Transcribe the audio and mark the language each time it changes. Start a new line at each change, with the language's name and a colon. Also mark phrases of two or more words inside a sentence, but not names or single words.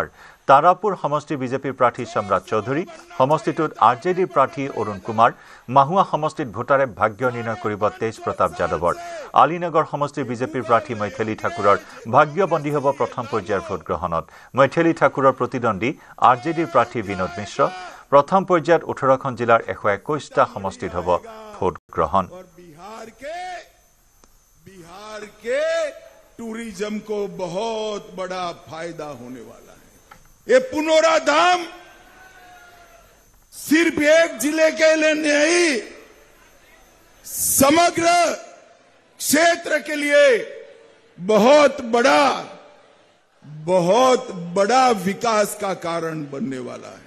Assamese: তাৰাপুৰ সমষ্টিৰ বিজেপিৰ প্ৰাৰ্থী সম্ৰাট চৌধুৰী, সমষ্টিটোত RJDৰ প্ৰাৰ্থী অৰুণ কুমাৰ, মাহুৱা সমষ্টিত ভোটাৰে ভাগ্য নিৰ্ণয় কৰিব তেজ প্ৰতাপ যাদৱৰ। আলীনগৰ সমষ্টিৰ বিজেপিৰ প্ৰাৰ্থী মৈথিলী ঠাকুৰৰ ভাগ্যবন্দী হ'ব প্ৰথম পৰ্যায়ৰ ভোটগ্ৰহণত। মৈথিলী ঠাকুৰৰ প্ৰতিদ্বন্দ্বী RJDৰ প্ৰাৰ্থী বিনোদ মিশ্ৰ। প্ৰথম পৰ্যায়ত 18খন জিলাৰ 121টা সমষ্টিত হ'ব ভোটগ্ৰহণ।
Hindi: बिहार के टूरिज्म को बहुत बड़ा फायदा होने वाला है। ये पुनौरा धाम सिर्फ एक जिले के लिए नहीं, समग्र क्षेत्र के लिए बहुत बड़ा विकास का कारण बनने वाला है।